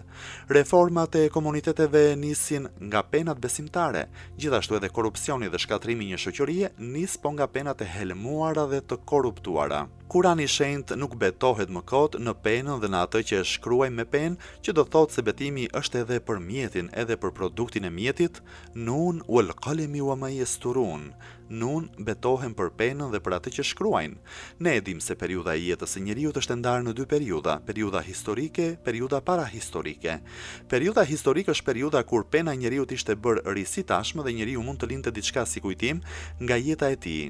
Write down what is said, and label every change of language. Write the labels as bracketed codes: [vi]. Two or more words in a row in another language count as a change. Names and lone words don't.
[sq] Reformat e komuniteteve nisin nga penat besimtare, gjithashtu edhe korrupsioni dhe shkatrimi i një shoqërie nis po nga penat e helmuara dhe të korruptuara. Kurani i Shenjtë nuk betohet më kot në penën dhe në atë që e shkruaj me penë, që do thotë se betimi është edhe për mjetin, edhe për produktin e mjetit. [ar] ن والقلم وما يسطرون. [sq] nun betohen për penën dhe për atë që shkruajnë. Ne e dim se periudha e jetës së njeriut është ndarë në dy periudha, periudha historike, periudha parahistorike. Periudha historike është periudha kur pena e njeriut ishte bërë ri si tashmë dhe njeriu mund të lindte diçka si kujtim nga jeta e tij.